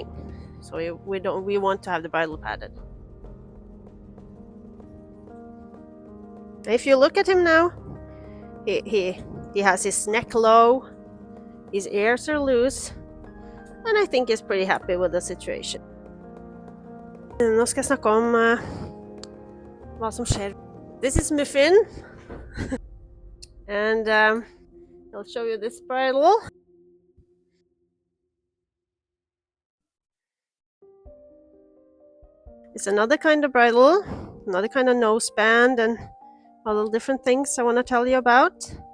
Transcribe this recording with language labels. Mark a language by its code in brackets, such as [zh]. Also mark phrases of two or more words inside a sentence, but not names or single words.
[en] So we want to have the bridle padded. If you look at him now, he has his neck low, his ears are loose, and I think he's pretty happy with the situation. [no] Nå skal jeg snakke om hva som skjer. [en] This is Muffin, and I'll show you this bridle. It's another kind of bridle, another kind of noseband, and all the different things I want to tell you about.